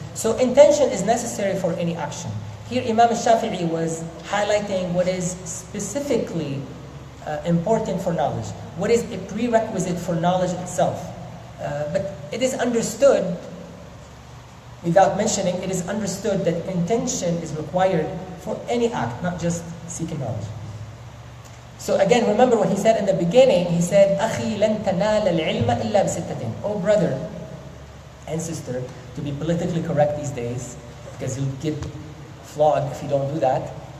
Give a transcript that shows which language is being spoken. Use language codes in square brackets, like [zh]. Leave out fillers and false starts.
[en] So intention is necessary for any action. Here Imam Shafi'ee was highlighting what is specifically important for knowledge, what is a prerequisite for knowledge itself. But it is understood, without mentioning, it is understood that intention is required for any act, not just seeking knowledge. So again, remember what he said in the beginning. He said, [ar] أَخِي لَن تَنَالَ الْعِلْمَ إِلَّا بِسِتَّةٍ. [en] Oh brother and sister, to be politically correct these days, because you'll get flogged if you don't do that.